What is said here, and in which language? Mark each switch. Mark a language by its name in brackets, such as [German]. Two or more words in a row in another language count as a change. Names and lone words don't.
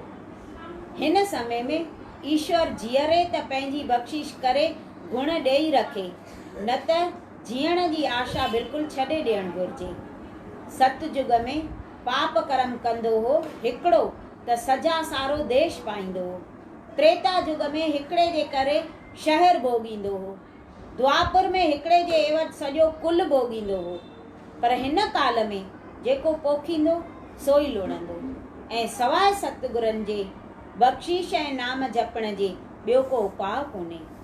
[Sindhi] हिन समय में ईश्वर जीअरे त पंहिंजी बख़्शिश करे गुण ॾेई रखे, न त जीअण जी आशा बिल्कुलु छॾे ॾियणु घुरिजे। सतयुग में पाप कर्म कंदो हो हिकिड़ो त सजा सारो देश पाईंदो हो। त्रेता युग में हिकिड़े जे करे शहर भोॻींदो हो। द्वापर में हिकिड़े जे एवज सॼो कुल भोॻींदो हो। पर हिन काल में जेको पोखींदो सो ई लुणंदो ऐं सवाइ सतगुरनि जे बख़्शीश ऐं नाम जपण जे ॿियो को उपाउ कोन्हे।